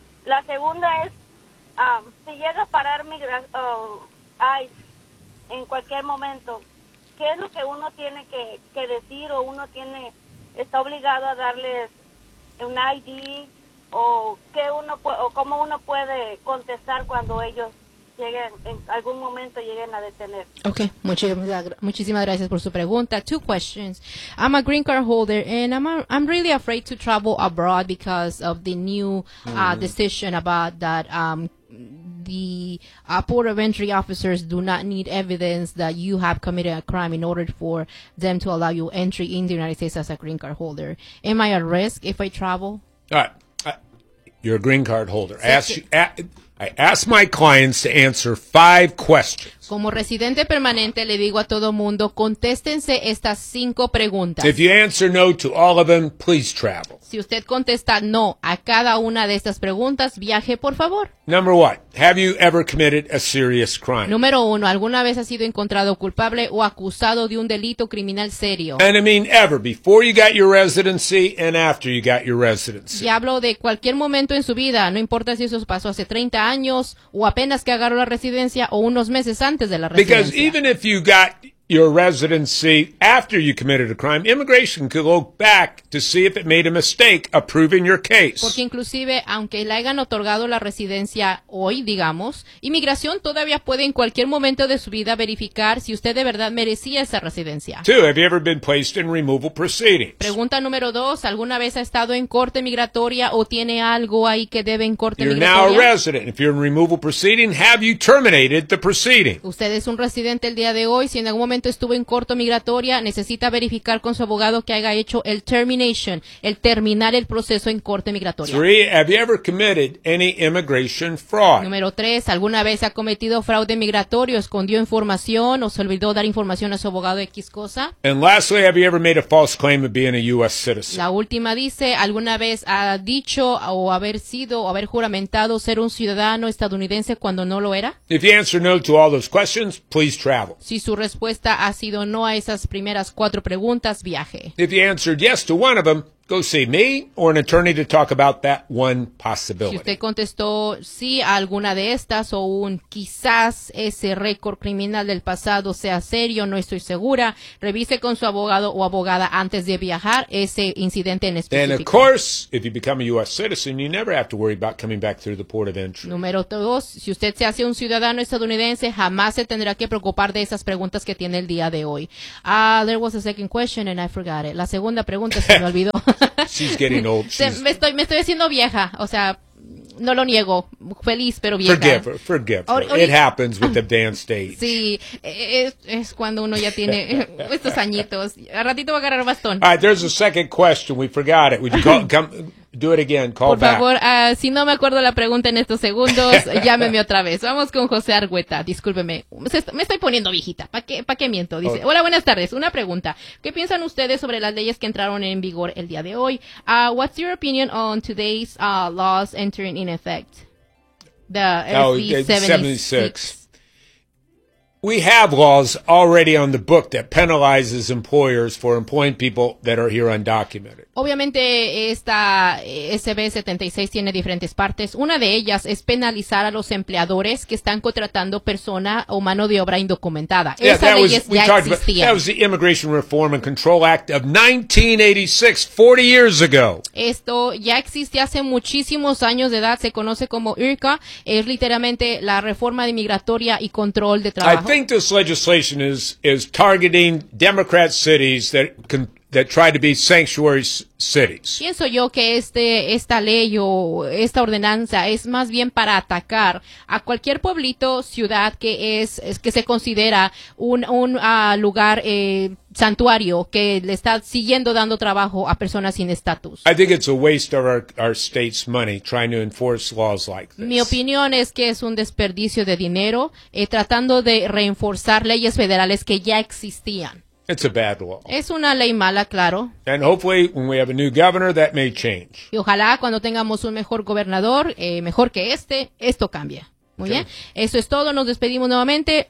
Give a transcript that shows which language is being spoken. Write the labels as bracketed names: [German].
[Spanish] La segunda es, si llega a parar ICE en cualquier momento, ¿qué es lo que uno tiene que decir o uno tiene está obligado a darles un ID o qué uno o cómo uno puede contestar cuando ellos lleguen, en algún momento lleguen a detener? Okay, muchísimas gracias por su pregunta. [English] Two questions. I'm a green card holder and I'm really afraid to travel abroad because of the new decision about that the port of entry officers do not need evidence that you have committed a crime in order for them to allow you entry in the United States as a green card holder. Am I at risk if I travel? All right. You're a green card holder. I ask my clients to answer 5 questions. [Spanish] Como residente permanente, le digo a todo mundo, contéstense estas 5 preguntas. [English] If you answer no to all of them, please travel. [Spanish] Si usted contesta no a cada una de estas preguntas, viaje, por favor. [English] Number 1, have you ever committed a serious crime? [Spanish] Número 1, ¿alguna vez ha sido encontrado culpable o acusado de un delito criminal serio? [English] And I mean ever, before you got your residency and after you got your residency. [Spanish] Y hablo de cualquier momento en su vida, no importa si eso pasó hace 30 años o apenas que agarró la residencia o unos meses antes. [English] Because even if you got your residency after you committed a crime, immigration could look back to see if it made a mistake approving your case. [Spanish] Porque inclusive, aunque le hayan otorgado la residencia hoy, digamos, inmigración todavía puede en cualquier momento de su vida verificar si usted de verdad merecía esa residencia. [English] 2, have you ever been placed in removal proceedings? [Spanish] Pregunta número 2, ¿alguna vez ha estado en corte migratoria o tiene algo ahí que debe en corte [English] you're [Spanish] migratoria? [English] You're now a resident. If you're in removal proceeding, have you terminated the proceeding? [Spanish] Usted es un residente el día de hoy, si en algún momento estuvo en corto migratoria, necesita verificar con su abogado que haya hecho el termination, el terminar el proceso en corte migratoria. [English] 3, have you ever committed any immigration fraud? [Spanish] Número 3, ¿alguna vez ha cometido fraude migratorio, escondió información o se olvidó dar información a su abogado de X cosa? [English] And lastly, have you ever made a false claim of being a U.S. citizen? [Spanish] La última dice, ¿alguna vez ha dicho o haber sido o haber juramentado ser un ciudadano estadounidense cuando no lo era? [English] If you answer no to all those questions, please travel. [Spanish] Si su respuesta ha sido no a esas primeras 4 preguntas, viaje. [English] If you answered yes to one of them, go see me or an attorney to talk about that one possibility. [Spanish] Si usted contestó sí a alguna de estas o un quizás ese récord criminal del pasado sea serio, no estoy segura, revise con su abogado o abogada antes de viajar ese incidente en específico. [English] And of course, if you become a U.S. citizen, you never have to worry about coming back through the port of entry. [Spanish] Número 2, si usted se hace un ciudadano estadounidense, jamás se tendrá que preocupar de esas preguntas que tiene el día de hoy. [English] There was a second question and I forgot it. [Spanish] La segunda pregunta se me olvidó. [English] She's getting old. [Spanish] Me estoy haciendo vieja, o sea, no lo niego, feliz pero vieja. [English] Forgive her. It happens with advanced age. [Spanish] Sí, es cuando uno ya tiene estos añitos. A ratito va a agarrar bastón. [English] All right, there's a second question. We forgot it. Would you come do it again? Call back. [Spanish] Por favor, [English] back. [Spanish] Si no me acuerdo la pregunta en estos segundos, llámeme otra vez. Vamos con José Argüeta. Discúlpeme. Me estoy poniendo viejita. ¿Para qué miento? Dice, okay. Hola, buenas tardes. Una pregunta. ¿Qué piensan ustedes sobre las leyes que entraron en vigor el día de hoy? [English] What's your opinion on today's laws entering in effect? The SB 76. We have laws already on the book that penalizes employers for employing people that are here undocumented. [Spanish] Obviamente esta SB 76 tiene diferentes partes. Una de ellas es penalizar a los empleadores que están contratando persona o mano de obra indocumentada. [English] Yeah, [Spanish] esa ley ya existía. [English] That was the Immigration Reform and Control Act of 1986, 40 years ago. [Spanish] Esto ya existe hace muchísimos años de edad. Se conoce como IRCA. Es literalmente la reforma de migratoria y control de trabajo. [English] I think this legislation is targeting Democrat cities that try to be sanctuary cities. [Spanish] Pienso yo que esta ley o esta ordenanza es más bien para atacar a cualquier pueblito, ciudad que se considera un lugar santuario que le está siguiendo dando trabajo a personas sin estatus. [English] I think it's a waste of our state's money trying to enforce laws like this. [Spanish] Mi opinión es que es un desperdicio de dinero tratando de reforzar leyes federales que ya existían. [English] It's a bad law. [Spanish] Es una ley mala, claro. [English] And hopefully when we have a new governor that may change. [Spanish] Y ojalá cuando tengamos un mejor gobernador, mejor que este, esto cambie. Muy bien, eso es todo, nos despedimos nuevamente.